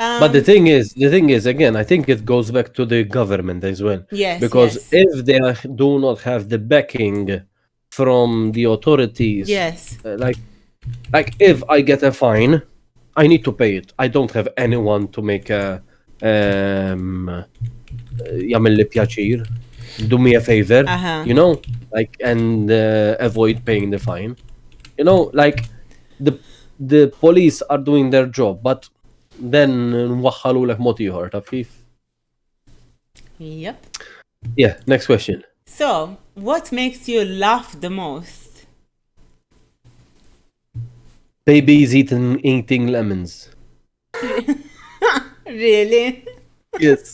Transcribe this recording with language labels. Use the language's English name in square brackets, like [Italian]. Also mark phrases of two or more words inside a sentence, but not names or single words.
[English] But the thing is, again, I think it goes back to the government as well. Yes. Because yes. if they do not have the backing from the authorities, Yes. Like if I get a fine, I need to pay it. I don't have anyone to make a [Maltese] jagħmel li pjaċir, [English] do me a favor, you know, like, and avoid paying the fine. You know, like the police are doing their job, but then [Maltese] nwaħħalu lek mod ieħor, taf kif? [English] Yep. Yeah, next question. So, what makes you laugh the most? Babies eating lemons. Really? Yes.